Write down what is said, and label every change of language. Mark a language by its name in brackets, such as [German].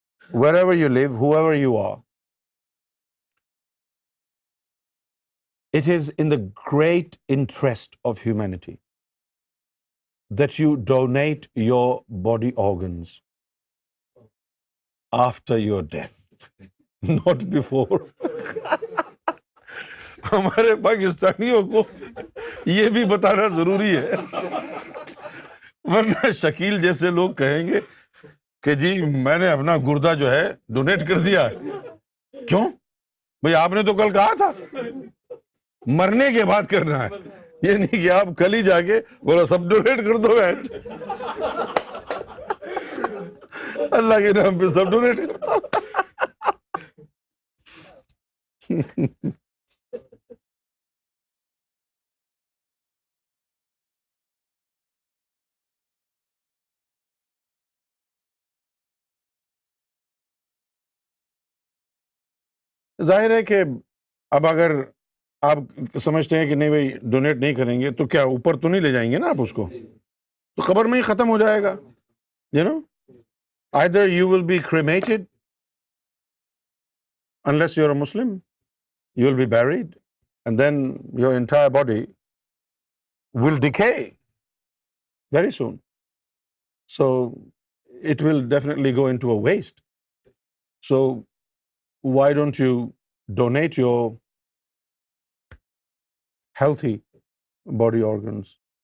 [English] Wherever you live, whoever you are, it is in the great interest of humanity that you donate your body organs after your death, not before. [Urdu] ہمارے پاکستانیوں کو یہ بھی بتانا ضروری ہے، ورنہ شکیل جیسے لوگ کہیں گے کہ جی میں نے اپنا گردہ جو ہے ڈونیٹ کر دیا. کیوں بھئی؟ آپ نے تو کل کہا تھا مرنے کے بعد کرنا ہے، یہ نہیں کہ آپ کل ہی جا کے بولو سب ڈونیٹ کر دو. اللہ کے نام پہ سب ڈونیٹ کرتا ہوں. ظاہر ہے کہ اب اگر آپ سمجھتے ہیں کہ نہیں بھائی ڈونیٹ نہیں کریں گے تو کیا اوپر تو نہیں لے جائیں گے نا آپ اس کو، تو قبر میں ہی ختم ہو جائے گا. [English] either you will be cremated unless you're a Muslim, you will be buried and then your entire body will decay very soon. So it will definitely go into a waste. So why don't you donate your healthy body organs?